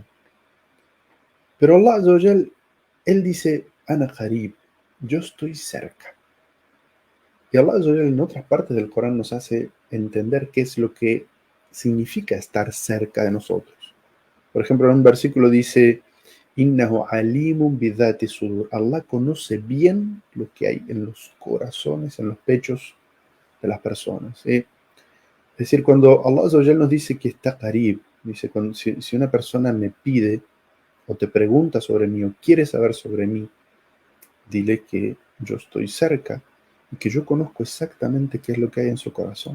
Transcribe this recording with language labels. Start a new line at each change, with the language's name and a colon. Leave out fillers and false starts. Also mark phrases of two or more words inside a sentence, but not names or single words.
Spanish: Pero
Arabic: الله عز وجل,
Spanish: Él dice,
Arabic: أنا قريب,
Spanish: yo estoy cerca. Y
Arabic: الله عز وجل
Spanish: en otras partes del Corán nos hace entender qué es lo que significa estar cerca de nosotros. Por ejemplo, en un versículo dice,
Arabic: إنه عليم بذات الصدور.
Spanish: Allah conoce bien lo que hay en los corazones, en los pechos de las personas. ¿Sí? Es decir, cuando
Arabic: الله عز وجل
Spanish: nos dice que está qarib, dice, si una persona me pide o te pregunta sobre mí o quiere saber sobre mí, dile que yo estoy cerca y que yo conozco exactamente qué es lo que hay en su corazón.